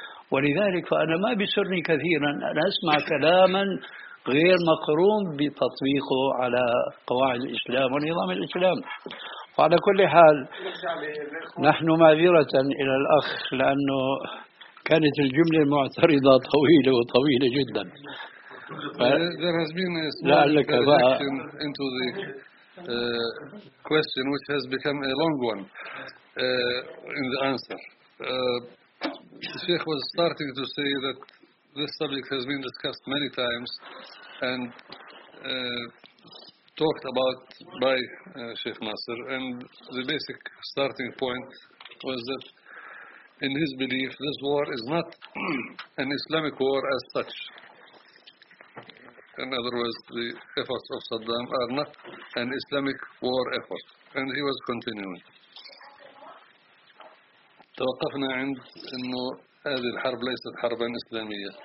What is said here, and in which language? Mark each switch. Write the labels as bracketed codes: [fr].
[ar] ولذلك فأنا ما بيسرني كثيرا أن أسمع كلاما غير مقرون بتطبيقه على قواعد الإسلام ونظام الإسلام. وعلى كل حال نحن معذرة إلى الأخ لأنه كانت الجملة المعترضة طويلة وطويلة جدا. لعلك [en] The Sheikh was starting to say that this subject has been discussed many times and talked about by Sheikh Nasser, and the basic starting point was that in his belief this war is not an Islamic war as such. In other words, the efforts of Saddam are not an Islamic war effort. And he was continuing. [ar] توقفنا عند انه هذه الحرب ليست حربا اسلامية.